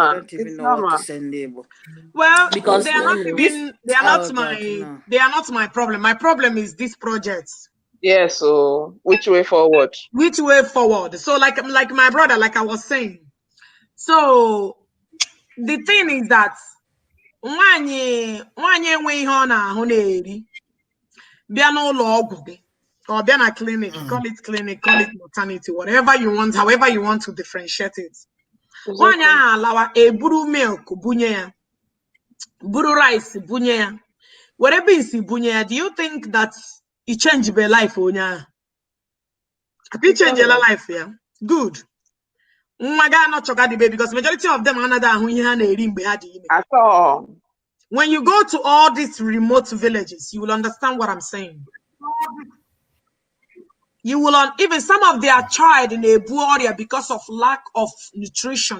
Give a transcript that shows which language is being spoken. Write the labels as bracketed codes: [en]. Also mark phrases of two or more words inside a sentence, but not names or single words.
[en] I don't even know what to send them. Well, because they are not my problem. My problem is this project. Yeah. So which way forward? Which way forward? So like my brother, like I was saying. So the thing is that [ig] nwanyị enwe ihe ọ na-ahụ na-eri bịa n'ụlọ ọgwụ gị [en] or [ig] bịa na [en] clinic, call it maternity, whatever you want, however you want to differentiate it. [ig] Nwanyị ahụ alawa eburu milk bunye ya, buru rice bunye ya, were beans bunye ya. [en] Do you think that it changed your life [ig] onye ahụ? [en] It changed your life, yeah? Good. Because majority of them are not at all. When you go to all these remote villages, you will understand what I'm saying. You will even some of their child in a poor area because of lack of nutrition.